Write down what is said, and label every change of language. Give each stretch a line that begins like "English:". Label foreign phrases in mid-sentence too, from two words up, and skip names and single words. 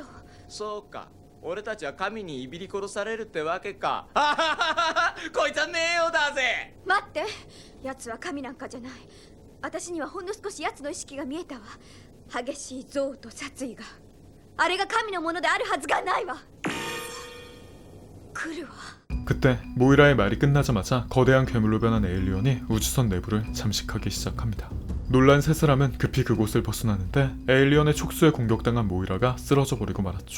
Japanese: そうか、俺たちは神にいびり殺されるってわけか。こいつは名誉だぜ。待って、奴は神なんかじゃない。私にはほんの少し奴の意識が見えたわ。激しい憎悪と殺意が。あれが神のものであるはずがないわ。来るわ。
Korean: 그때 모이라의 말이 끝나자마자 거대한 괴물로 변한 에일리언이 우주선 내부를 잠식하기 시작합니다. 놀란 세 사람은 급히 그곳을 벗어나는데 에일리언의 촉수에 공격당한 모이라가 쓰러져 버리고 말았죠.